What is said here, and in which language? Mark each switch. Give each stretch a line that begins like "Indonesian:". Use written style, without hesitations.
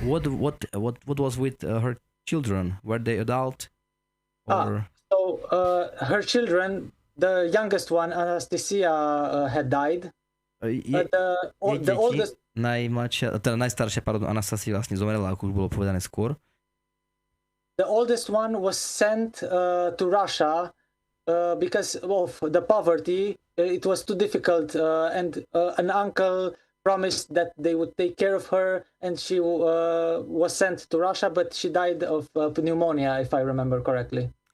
English: What was with her children? Were they adult? Or... Her children, the youngest one, Anastasia, had died. The oldest...
Slovak: Najstaršia, Anastasia vlastne zomrela, ako už bolo povedané skôr.
English: The oldest one was sent to Russia because of the poverty. It was too difficult, and an uncle promised that they would take care of her, and she was sent to Russia, but she died of pneumonia, if I remember correctly.